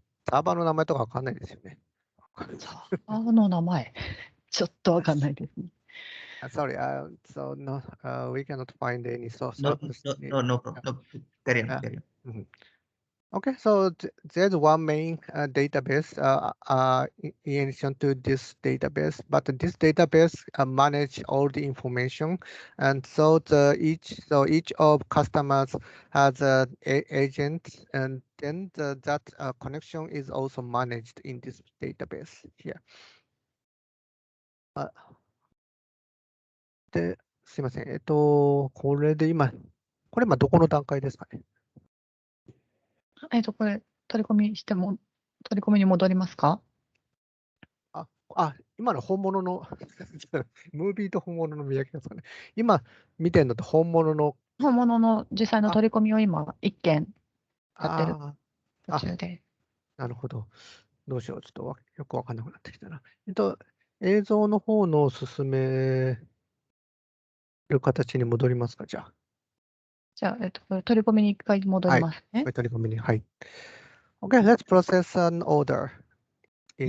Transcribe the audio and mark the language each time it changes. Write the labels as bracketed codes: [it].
[ja] サーバーの名前とかわかんないですよね。サーバーの名前。ちょっとわかんないですね。 [en] Sorry, so no, we cannot find any source. No problem. No, carry on. Okay, so there's one main database in addition to this database, but this database manage all the information, and so each of customers has a agent, and then that connection is also managed in this database here. [ja] で、すいません。これで今、これ今どこの段階ですかね。これ、取り込みしても、取り込みに戻りますか？今の本物の、ムービーと本物の見分けですかね。今見てるのと本物の、本物の実際の取り込みを今、1件やってるあ途中で。なるほど。どうしよう。ちょっとよくわかんなくなってきたな。映像の方の進める形に戻りますか、じゃあ。じゃあ、これ取り込みに1回戻りますね。これ取り込みに。はい。 [en] Okay, let's process an order in